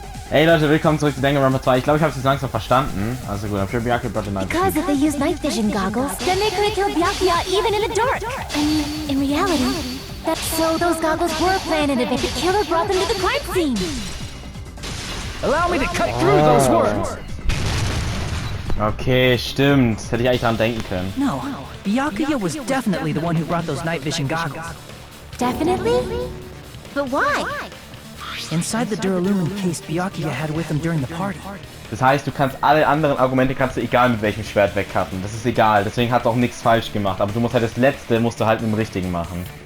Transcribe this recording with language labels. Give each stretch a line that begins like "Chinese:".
German: Hey Leute, willkommen zurück zu Danganronpa 2. Ich glaube, ich habe es jetzt langsam verstanden. Also gut,
English: I'm sure Byakuya brought the night vision. Because if they use night vision goggles, then they could have killed Byakuya even in the dark. I mean, in reality, that's so those goggles were planted if the killer brought them to the crime scene. Allow me to cut through those words.
German: Okay, stimmt. Hätte ich eigentlich dran denken können.
English: No, Byakuya was definitely the one who brought those night vision goggles. Definitely? But why? Inside the Duralumin case Byakuya had with him during the party.
German: Das heißt, du kannst alle anderen Argumente egal mit welchem Schwert wegcutten. Das ist egal, deswegen hat es auch nichts falsch gemacht. Aber du musst halt das letzte, musst du halt mit dem richtigen machen.